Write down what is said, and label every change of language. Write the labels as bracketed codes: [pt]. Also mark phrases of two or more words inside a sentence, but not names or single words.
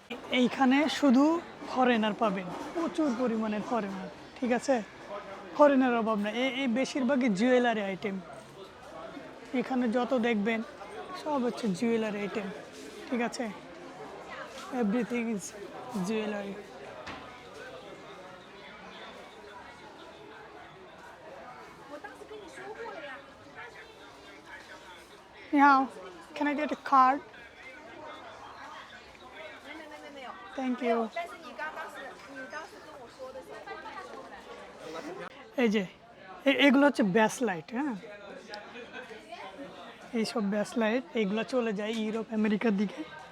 [bn] এইখানে শুধু ফরেনার পাবেন, প্রচুর পরিমাণের ফরেনার। ঠিক আছে, ফরেনের অভাব না। এই বেশিরভাগই [en] jewellery item. [bn] এখানে যত দেখবেন সব হচ্ছে [en] jewellery item. [bn] ঠিক আছে, [en] everything is jewellery. Now, can I get a card? [zh] 没有。 [en] Thank you. [zh] 但是你当时跟我说的时候，我跟你说的。 [bn] এই যে এগুলো হচ্ছে [en] base light. [bn] হ্যাঁ, এইসব [en] base light [bn] এগুলো চলে যায় ইউরোপ আমেরিকার দিকে।